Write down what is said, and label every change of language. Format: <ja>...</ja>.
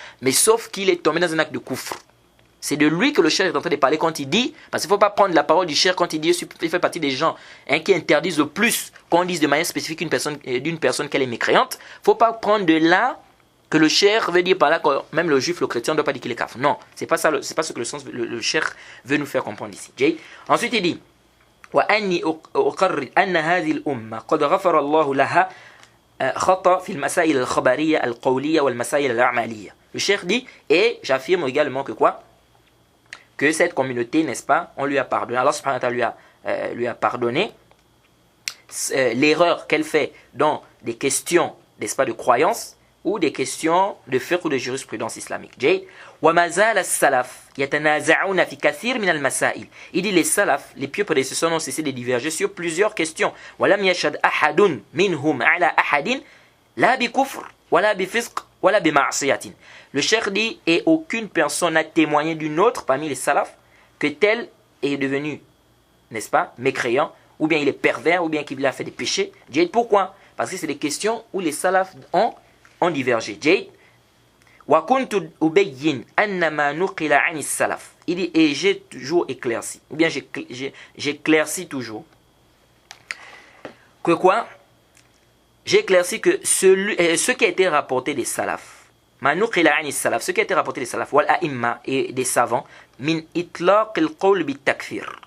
<fr>Mais sauf qu'il est tombé dans un acte de kufr. C'est de lui que le cheikh est en train de parler quand il dit, parce qu'il ne faut pas prendre la parole du cheikh quand il dit, il fait partie des gens qui interdisent le plus qu'on dise de manière spécifique d'une personne qu'elle est mécréante. Il ne faut pas prendre de là que le cheikh veut dire par là que même le juif, le chrétien ne doit pas dire qu'il est kafir. Non, c'est pas ça, c'est pas ce que le cheikh veut nous faire comprendre ici. Ensuite il dit,</fr> <ar>وأني أقرر أن هذه الأمة قد غفر الله لها خطأ في المسائل الخبرية القولية والمسائل الأعمالية.</ar> <fr>Le cheikh dit, et j'affirme également que quoi? Que cette communauté, n'est-ce pas, on lui a pardonné, Allah subhanahu wa ta'ala lui a pardonné l'erreur qu'elle fait dans des questions, n'est-ce pas, de croyance, ou des questions de fiqh ou de jurisprudence islamique.</fr> <ar>Jay, وَمَا زَالَ السَّلَفْ يَتَنَازَعُونَ فِي كَثِيرٍ مِنَ الْمَسَائِلِ.</ar> <fr>Il dit les salafs, les pieux prédécesseurs n'ont cessé de diverger sur plusieurs questions.</fr> <ar>وَلَمْ يَشْهَدْ أَحَدٌ مِنْهُمْ عَلَى أَحَدٍ لَا بِكُفْرٍ وَلَا بِفِسْقٍ وَلَا بِمَعْصِيَةٍ.</ar> <fr>Le cheikh dit, et aucune personne n'a témoigné d'une autre parmi les salafs que tel est devenu, n'est-ce pas, mécréant, ou bien il est pervers, ou bien qu'il a fait des péchés. Jay, pourquoi? Parce que c'est des questions où les salafs ont divergé.</fr> <ar>Jay, وَكُنْتُ أُبَيِّنْ أَنَّ مَا نُقِلَ عَنِ السَّلَفِ.</ar> <fr>Il dit, et j'ai toujours éclairci, ou bien j'éclaircis toujours, que quoi? J'ai éclairci que ce qui a été rapporté des salafs,</fr> <ar>مَا نُقِلَ عَنِ السَّلَفِ,</ar> <fr>ce qui a été rapporté des salafs, وَالْأَئِمَّةِ, et des savants,</fr> <ar>مِنْ إِطْلَاقِ الْقَوْلِ بِالتَّكْفِيرِ.</ar>